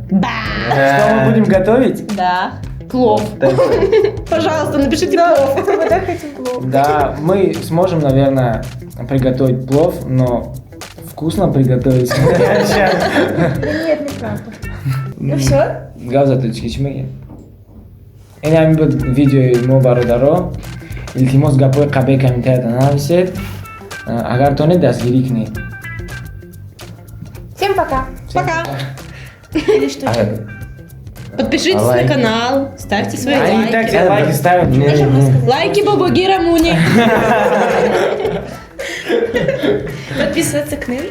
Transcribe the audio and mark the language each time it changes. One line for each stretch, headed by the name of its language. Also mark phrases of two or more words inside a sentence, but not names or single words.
Russian: Что мы будем готовить? Да. Плов. Пожалуйста, напишите плов. Мы так хотим плов. Да, мы сможем, наверное, приготовить плов, но вкусно приготовить. Да нет, неправда. Ну все? Гавзатыч кичмеги.
Tajik: Инами буд видеои мо бародаро. Илтимос гапои қабе комментарията нависед. Агар тонед дастгирӣ кунед.
Russian: Всем пока. Пока. Или что? Подпишитесь на лайки? канал, ставьте свои Они и так лайки. все лайки ставят. Лайки Бабаги Рамуни. Подписываться к нам.